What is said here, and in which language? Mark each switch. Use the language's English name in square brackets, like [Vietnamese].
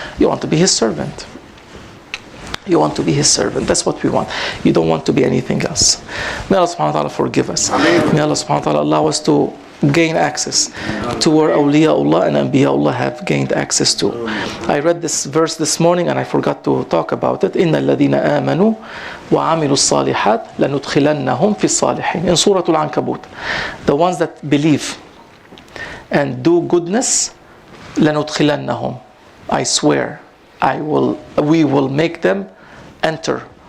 [English] You want to be his servant. You want to be his servant. That's what we want. You don't want to be anything else. May Allah subhanahu wa ta'ala forgive us. May Allah subhanahu wa ta'ala allow us to gain access to where awliyaullah and anbiyaullah have gained access to. I read this verse this morning and I forgot to talk about it. [Arabic] إِنَّ الَّذِينَ آمَنُوا وَعَمِلُوا الصَّالِحَاتِ لَنُدْخِلَنَّهُمْ فِي الصَّالِحِينَ [English] in Surah Al-Ankabut. The ones that believe and do goodness, [Arabic] لَنُدْخِلَنَّهُمْ, [English] I swear, we will make them enter.